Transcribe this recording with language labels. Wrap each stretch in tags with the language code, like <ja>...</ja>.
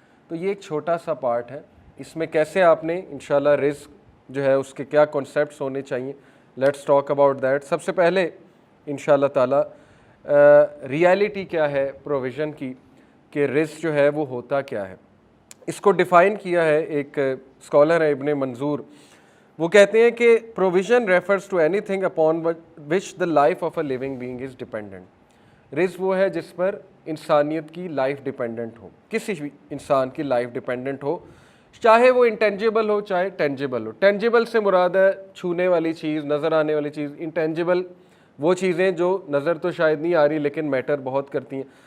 <ur>تو یہ ایک چھوٹا سا پارٹ ہے. اس میں کیسے آپ نے انشاءاللہ رزق جو ہے اس کے کیا کنسیپٹس ہونے چاہیے,</ur> <en>Let's talk about that.</en> <ur>سب سے پہلے انشاءاللہ تعالی ریالٹی کیا ہے پروویژن کی, کہ رزق جو ہے وہ ہوتا کیا ہے. اس کو ڈیفائن کیا ہے ایک اسکالر ہے ابن منظور. وہ کہتے ہیں کہ</ur> <en>Provision refers to any thing upon which the life of a living being is dependent.</en> <ur>رزق وہ ہے جس پر انسانیت کی لائف ڈیپینڈنٹ ہو, کسی بھی انسان کی لائف ڈیپینڈنٹ ہو, چاہے وہ انٹینجیبل ہو چاہے ٹینجیبل ہو. ٹینجیبل سے مراد ہے چھونے والی چیز, نظر آنے والی چیز. انٹینجیبل وہ چیزیں جو نظر تو شاید نہیں آ رہی لیکن میٹر بہت کرتی ہیں.</ur>